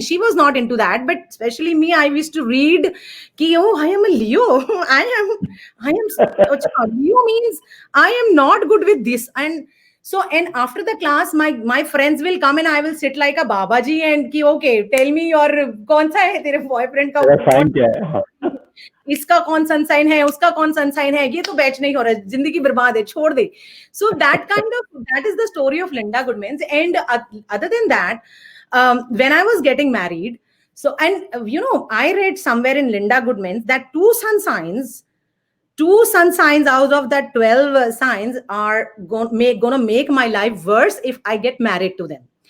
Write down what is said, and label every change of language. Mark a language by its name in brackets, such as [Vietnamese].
[English] She was not into that, but especially me, I used to read, I am a Leo. Leo means I am not good with this. And after the class, my friends will come and I will sit like a Babaji and okay, tell me your [Hindi] कौन सा है तेरे boyfriend का तेरा sign क्या है? हाँ. इसका कौन सनसाइन है, उसका कौन सनसाइन है, ये तो बैच नहीं हो रहा, जिंदगी बर्बाद है, छोड़ दे. [English] So that is the story of Linda Goodmans. And other than that, when I was getting married, so and I read somewhere in Linda Goodmans that two sun signs out of that 12 signs are gonna make my life worse if I get married to them.